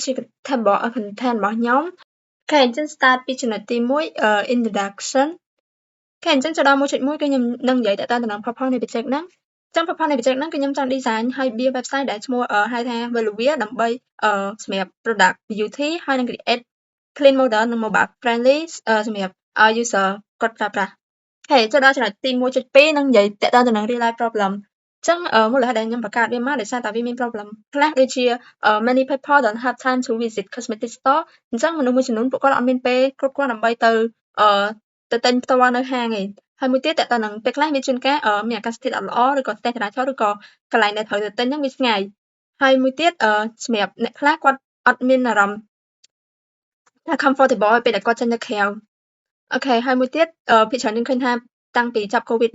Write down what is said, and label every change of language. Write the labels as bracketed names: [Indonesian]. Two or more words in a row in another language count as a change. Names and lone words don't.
[Khmer] content របស់ខ្ញុំអូខេអញ្ចឹង start ពីចំណុចទី1 introduction អូខេអញ្ចឹងចូលដល់ 1.1 គឺខ្ញុំនឹងនិយាយតទៅនឹង purpose នៃ project ហ្នឹងអញ្ចឹង purpose នៃ project ហ្នឹងគឺខ្ញុំចង់ design ហើយ build website ដែលឈ្មោះហៅថា Velvet ដើម្បីសម្រាប់ [English] product beauty [Khmer] ហើយនឹង [English] create clean modern [Khmer] និង [English] mobile friendly [Khmer] សម្រាប់ឲ្យ user គាត់ប្រើប្រាស់ហេចូលដល់ចំណុចទី 1.2 នឹងនិយាយតទៅនឹង [English] real life problem [Khmer] អញ្ចឹងមូលហេតុដែលខ្ញុំបង្កើតវាមកដោយសារតែវាមាន problem ខ្លះដូចជា [English] many people don't have time to visit cosmetic store [Khmer] អញ្ចឹងមនុស្សមួយចំនួនពួកគាត់អត់មានពេលគ្រប់គ្រាន់ដើម្បីទៅទិញផ្ទាល់នៅហាងឯងហើយមួយទៀតតទៅនឹងពេលខ្លះមានជួនកាលមានអាកាសធាតុអត់ល្អឬក៏ស្ទះចរាចរណ៍ឬក៏កន្លែងដែលត្រូវទៅទិញហ្នឹងវាឆ្ងាយហើយមួយទៀតសម្រាប់អ្នកខ្លះគាត់អត់មានអារម្មណ៍ថា comfortable ពេលដែលគាត់ចេញទៅក្រៅអូខេហើយមួយទៀតភាគច្រើនយើងឃើញថាតាំងពីចាប់ COVID